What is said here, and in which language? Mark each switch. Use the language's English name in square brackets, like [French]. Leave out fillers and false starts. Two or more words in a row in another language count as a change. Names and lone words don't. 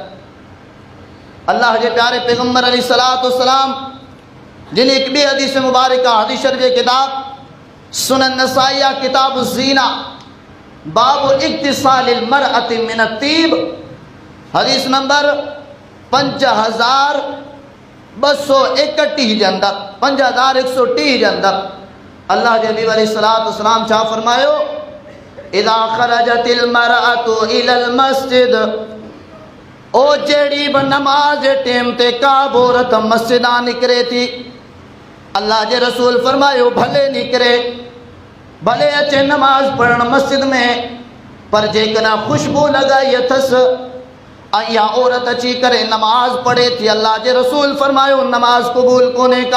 [Sindhi] अल्लाह जे प्यारे पैगम्बर अलैहिस्सलाम जिन हिकु ॿी हदीस मुबारक, हदीस शरीफ़ जी किताब सुनन नसाई, किताब ज़ीना, बाब इक्तिसालिल मरअति मिन तीब, हदीस नंबर 5231 जे अंदर, 5130 जे अंदर अल्लाह जे नबी अलैहिस्सलाम छा फरमायो? [Arabic] إذا خرجت المرأة إلى المسجد, [Sindhi] ओ जहिड़ी बि नमाज़ जे टाइम ते का बि औरत मस्जिद मां निकिरे थी, अल्लाह जे रसूल फरमायो भले निकिरे, भले अचे नमाज़ पढ़ण मस्जिद में, पर जेकॾहिं ख़ुशबू लॻाई अथसि ऐं इहा औरत अची करे नमाज़ पढ़े थी, अल्लाह जे रसूल फरमायो नमाज़ क़बूल कोन्हे का।